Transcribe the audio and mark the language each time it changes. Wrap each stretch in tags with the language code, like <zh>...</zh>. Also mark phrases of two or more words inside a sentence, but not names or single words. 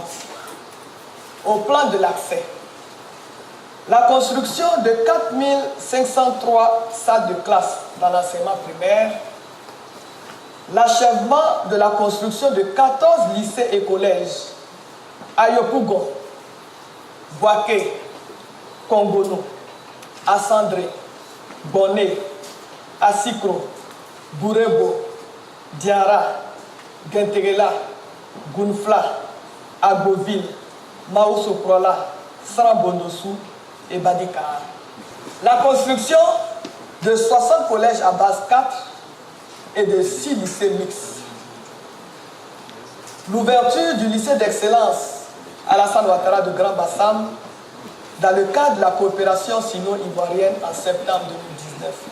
<fr>Au plan de l'accès, la construction de 4503 salles de classe dans l'enseignement primaire, l'achèvement de la construction de 14 lycées et collèges à Yopougon, Boaké, Kongono, Assandré, Bonnet, Assikro, Bourebo, Diara, Gentegela, Gunfla, Agoville, Maousso-Prola, Srambondossou et Badikar. La construction de 60 collèges à base 4 et de 6 lycées mixtes. L'ouverture du lycée d'excellence Alassane Ouattara de Grand Bassam dans le cadre de la coopération sino-ivoirienne en septembre 2019.</fr>